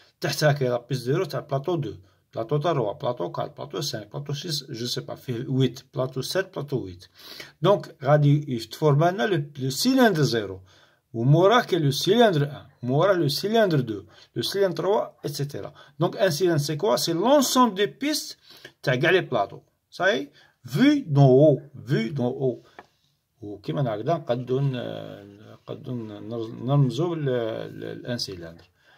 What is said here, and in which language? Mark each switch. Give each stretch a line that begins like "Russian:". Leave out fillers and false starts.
Arabic: تحتها كاين لا بيست زيرو تاع البلاطو 2. بلاطو 3, بلاطو 4, بلاطو 5, بلاطو 6,
French: je sais pas,
Arabic: فيه 8, بلاطو 7, بلاطو 8. Donc, غادي يتفورم لنا لو سيلندر زيرو. وموراه كاين لو سيلندر 1, موراه لو سيلندر 2, لو سيلندر 3, etc.
French: Donc, un cylindre, c'est quoi? C'est l'ensemble des pistes
Arabic: تاع كاع لي بلاطو.
French: صاي vu d'en haut, vu d'en haut.
Arabic: وكيما هكذا نقدو نرمزو لان سيلندر.